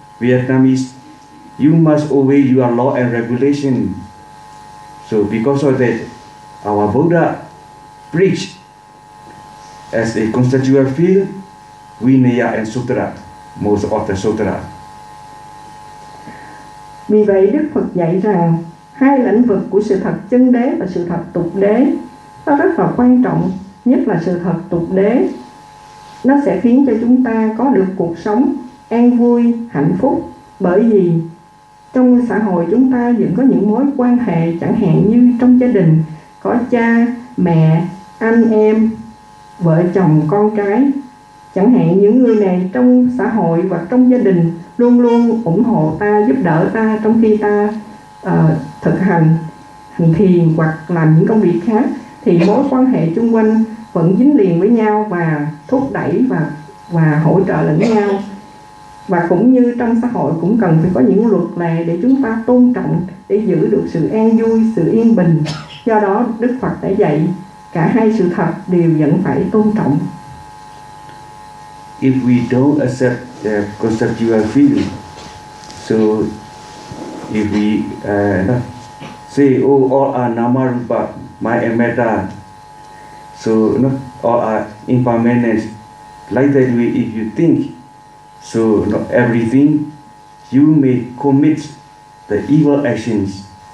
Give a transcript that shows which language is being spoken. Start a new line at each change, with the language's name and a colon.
English: Vietnamese, you must obey your law and regulation. So because of that, our Buddha preached as a constitutional field, Vinaya and Sutra, most of the Sutra.
Vietnamese: Vì vậy Đức Phật dạy rằng hai lĩnh vực của sự thật chân đế và sự thật tục đế nó rất là quan trọng, nhất là sự thật tục đế. Nó sẽ khiến cho chúng ta có được cuộc sống an vui, hạnh phúc. Bởi vì trong xã hội chúng ta vẫn có những mối quan hệ, chẳng hạn như trong gia đình có cha, mẹ, anh em, vợ chồng, con cái. Chẳng hạn những người này trong xã hội và trong gia đình luôn luôn ủng hộ ta, giúp đỡ ta trong khi ta thực hành hành thiền hoặc làm những công việc khác, thì mối quan hệ chung quanh vẫn dính liền với nhau và thúc đẩy và hỗ trợ lẫn nhau. Và cũng như trong xã hội cũng cần phải có những luật lệ để chúng ta tôn trọng, để giữ được sự an vui, sự yên bình. Do đó Đức Phật đã dạy cả hai sự thật đều vẫn phải tôn trọng.
English: If we don't accept the conceptual field, so if we say, oh, all are nama rupa, my metta, so no, all are impermanent, like that way, if you think, so no, everything, you may commit the evil actions.